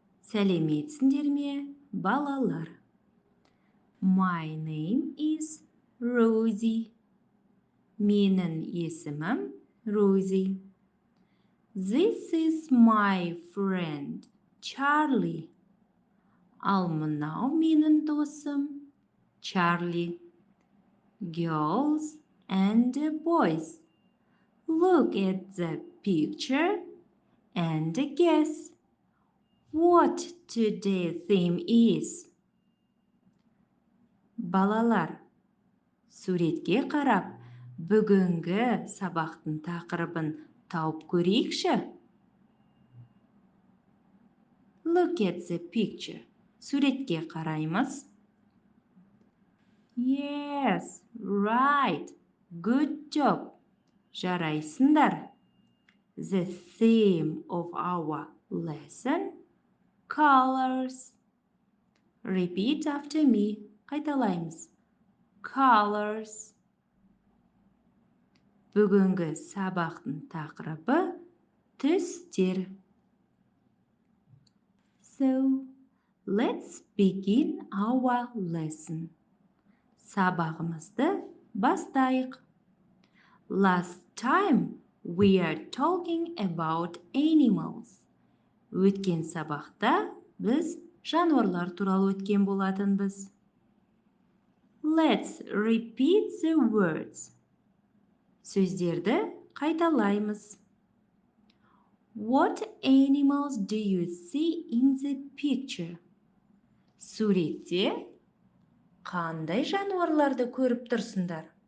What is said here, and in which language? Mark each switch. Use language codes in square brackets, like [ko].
[kk] Сәлеметсіңдер ме, балалар? [en] My name is Rosie. [kk] Менің есімім Rosie. [en] This is my friend Charlie. [kk] Ал мынау менің досым Charlie. [en] Girls and boys, look at the picture and guess what today's theme is. [kk] Балалар, суретке қарап, бүгінгі сабақтың тақырыбын тауып көрейікші. [en] Look at the picture. [kk] Суретке қараймыз. [en] Yes, right. Good job. [kk] Жарайсыңдар. [en] The theme of our lesson, colors. Repeat after me. [kk] Қайталаймыз. [en] Colors. [kk] Бүгінгі сабақтың тақырыбы түстер. [en] So, let's begin our lesson. [kk] Сабағымызды бастайық. [en] Last time we are talking about animals. [kk] Өткен сабақта біз жануарлар туралы өткен болатынбыз. [en] Let's repeat the words. [kk] Сөздерді қайталаймыз. [en] What animals do you see in the picture? [kk] Суретте қандай жануарларды көріп тұрсыңдар?